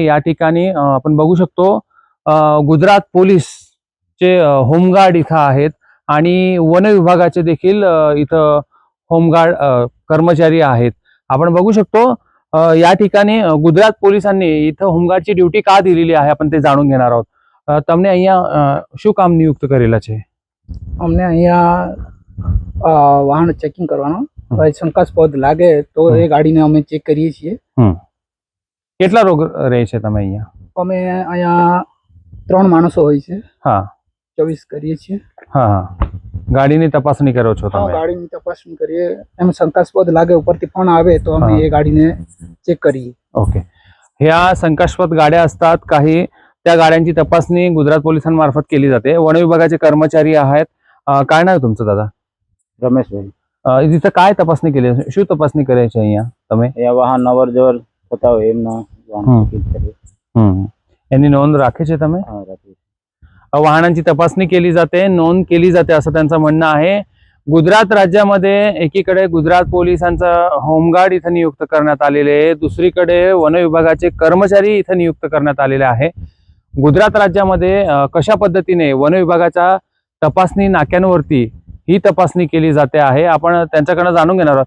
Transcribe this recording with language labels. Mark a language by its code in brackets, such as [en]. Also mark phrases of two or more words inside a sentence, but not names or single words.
[mr] या ठिकाणी आपण बघू शकतो गुजरात पोलीसचे होमगार्ड इथं आहेत आणि वन विभागाचे देखील इथं होमगार्ड कर्मचारी आहेत. आपण बघू शकतो या ठिकाणी गुजरात पोलिसांनी इथं होमगार्डची ड्युटी का दिलेली आहे आपण ते जाणून घेणार આહોત. [gu] તમને અહીંયા શું કામ નિયુક્ત કરેલા છે? અમને અહીંયા વાહન ચેકિંગ કરવાનો કોઈ શંકાસ્પદ લાગે તો એ ગાડીને અમે ચેક કરીએ છીએ. કેટલા રોગ રહે છે તમે અહીંયા? અમે અહીંયા 3 માણસો હોય છે. હા 24 કરીએ છીએ. હા હા ગાડીની તપાસણી કરો છો તમે? ગાડીની તપાસણી કરીએ. એમ શંકાસ્પદ લાગે ઉપરથી फोन આવે તો અમે એ ગાડીને ચેક કરીએ. [mr] ओके. ह्या शंकास्पद गाड्या असतात काही, त्या गाड्यांची तपासणी गुजरात पोलिसांमार्फत केली जाते. वन विभागाचे कर्मचारी आहेत. काय नाव आहे तुमचं दादा? [gu] રમેશભાઈ. [mr] तिथं काय तपासणी केली? [gu] શું તપાસણી કરે છે અહીંયા તમે? એ વાહન અવર જવર થતા હોય એમના વાહન ચેકિંગ કરીએ. એની નોંધ રાખે છે તમે? હા, રાખીએ. [mr] वाहनांची तपासणी केली जाते, नोंद केली जाते असं त्यांचं म्हणणं आहे. गुजरात राज्यामध्ये एकीकडे गुजरात पोलिसांचं होमगार्ड इथं नियुक्त करण्यात आलेले आहे, दुसरीकडे वन विभागाचे कर्मचारी इथं नियुक्त करण्यात आलेले आहे. गुजरात राज्यामध्ये कशा पद्धतीने वन विभागाच्या तपासणी नाक्यांवरती ही तपासणी केली जाते आहे आपण त्यांच्याकडे जाणून घेणार आहोत.